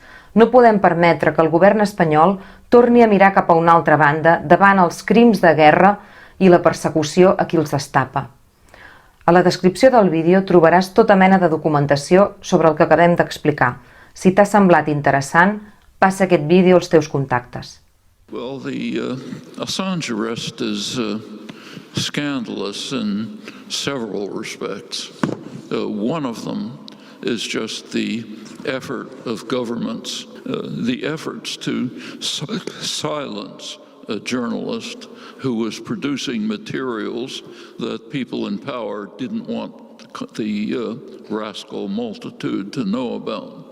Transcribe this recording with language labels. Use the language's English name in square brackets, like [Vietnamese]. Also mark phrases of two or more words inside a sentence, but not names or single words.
[Catalan] No podem permetre que el govern espanyol torni a mirar cap a una altra banda davant els crims de guerra i la persecució a qui els destapa. A la descripció del vídeo trobaràs tota mena de documentació sobre el que acabem d'explicar. Si t'ha semblat interessant, passa aquest vídeo als teus contactes. [English] Well, the Assange arrest is scandalous in several respects. One of them is just the effort of governments, the efforts to silence a journalist who was producing materials that people in power didn't want the rascal multitude to know about.